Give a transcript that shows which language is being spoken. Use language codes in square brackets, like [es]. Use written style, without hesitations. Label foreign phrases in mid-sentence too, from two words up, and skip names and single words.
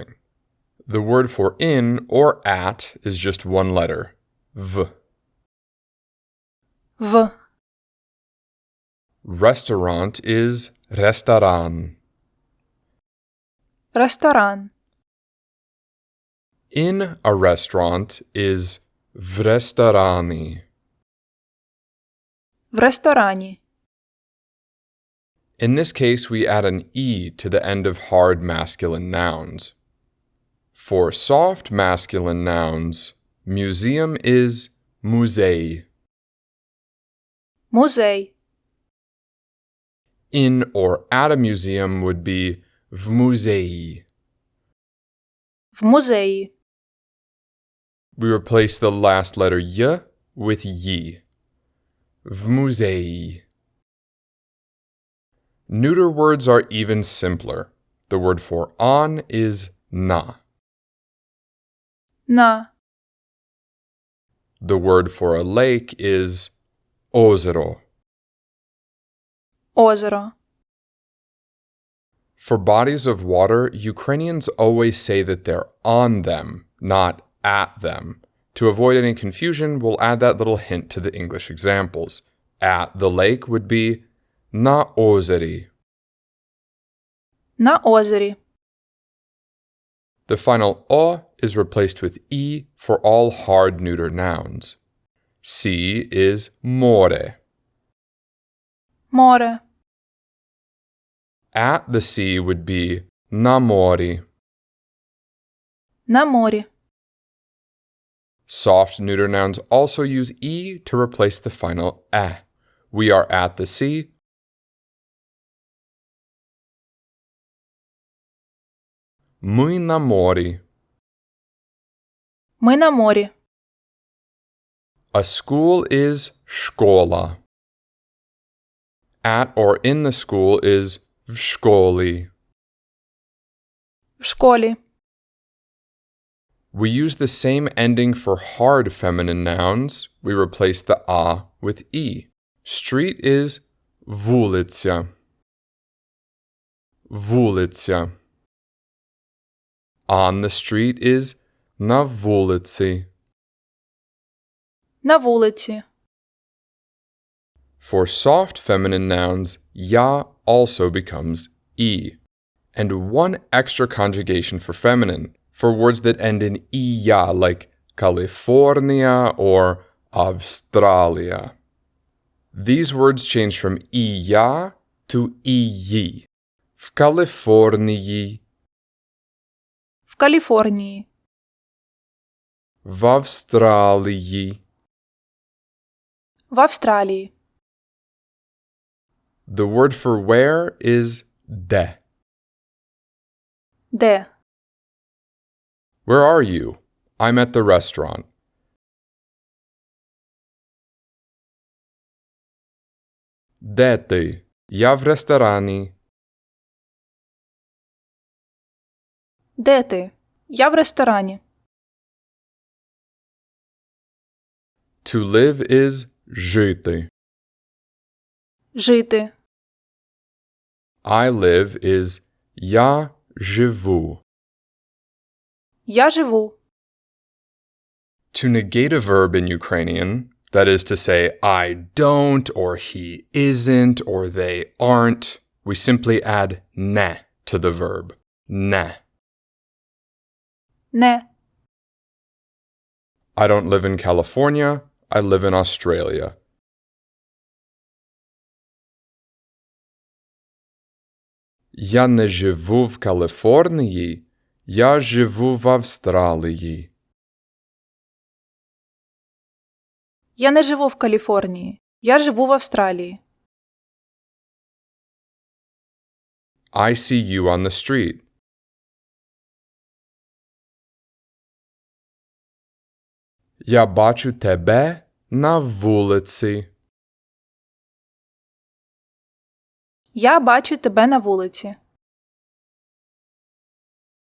[en] The word for in or at is just one letter, v. [uk] V. [en] Restaurant is restoran. [uk] Ресторан. [en] In a restaurant is [uk] в ресторані. В ресторані. [en] In this case, we add an e to the end of hard masculine nouns. For soft masculine nouns, museum is muzei. [uk] Музей. [en] In or at a museum would be [uk] в музеї. В музеї. [en] We replace the last letter y with yi. [uk] В музеї. [en] Neuter words are even simpler. The word for on is na. [uk] На. [en] The word for a lake is озеро. [uk] Озеро. [en] For bodies of water, Ukrainians always say that they're on them, not at them. To avoid any confusion, we'll add that little hint to the English examples. At the lake would be [uk] на озері. На озері. [en] The final o is replaced with e for all hard neuter nouns. Sea is море. [uk] Море. [en] At the sea would be [uk] на морі. На морі. [en] Soft neuter nouns also use e to replace the final a. We are at the sea. [uk] Ми на морі. Ми на морі. [en] A school is школа. At or in the school is [uk] в школі. В школі. [en] We use the same ending for hard feminine nouns. We replace the a with e. Street is вулиця. [uk] Вулиця. [en] On the street is [uk] на вулиці. На вулиці. [en] For soft feminine nouns, ya also becomes e. And one extra conjugation for feminine, for words that end in iya, like California or Australia. These words change from iya to iyi. [uk] В Калифорнії. В Каліфорнії. В Австралії. В Австралії. [en] The word for where is де. [uk] Де? [en] Where are you? I'm at the restaurant. [uk] Де ти? Я в ресторані. Де ти? Я в ресторані. [en] To live is жити. [uk] Жити. [en] I live is [uk] я живу. Я живу. [en] To negate a verb in Ukrainian, that is to say I don't, or he isn't, or they aren't, we simply add не to the verb. [uk] Не. Не. [en] I don't live in California. I live in Australia. [uk] Я не живу в Каліфорнії. Я живу в Австралії. Я не живу в Каліфорнії. Я живу в Австралії. [en] I see you on the street. [uk] Я бачу тебе на вулиці. Я бачу тебе на вулиці.